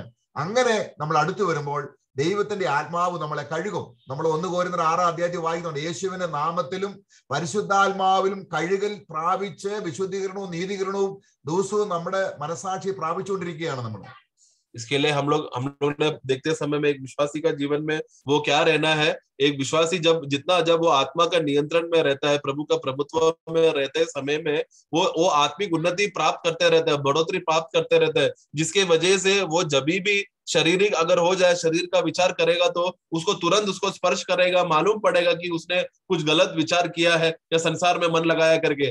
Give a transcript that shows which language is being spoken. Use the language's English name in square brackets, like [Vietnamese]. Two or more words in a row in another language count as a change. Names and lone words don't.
[Malayalam] അങ്ങനെ നമ്മൾ അടുത്തു വരുമ്പോൾ ദൈവത്തിന്റെ ആത്മാവ് നമ്മളെ കഴുകും. നമ്മൾ 1 കൊരിന്ത്യർ 6 വായിക്കുന്നുണ്ട്, യേശുവിന്റെ നാമത്തിലും പരിശുദ്ധാത്മാവിലും കഴുകൽ പ്രാപിച്ച് വിശുദ്ധീകരണവും നീതീകരണവും ദിവസവും നമ്മുടെ മനസാക്ഷി പ്രാപിച്ചുകൊണ്ടിരിക്കുകയാണ് നമ്മൾ. [Hindi] इसके लिए हम लोग ने देखते समय में एक विश्वासी का जीवन में वो क्या रहना है, एक विश्वासी जब वो आत्मा का नियंत्रण में रहता है, प्रभु का प्रभुत्व में रहते समय में वो आत्मिक उन्नति प्राप्त करते रहता है, बढ़ोतरी प्राप्त करते रहता है, जिसके वजह से वो जब भी शारीरिक अगर हो जाए, शरीर का विचार करेगा तो उसको तुरंत उसको स्पर्श करेगा, मालूम पड़ेगा कि उसने कुछ गलत विचार किया है या संसार में मन लगाया करके।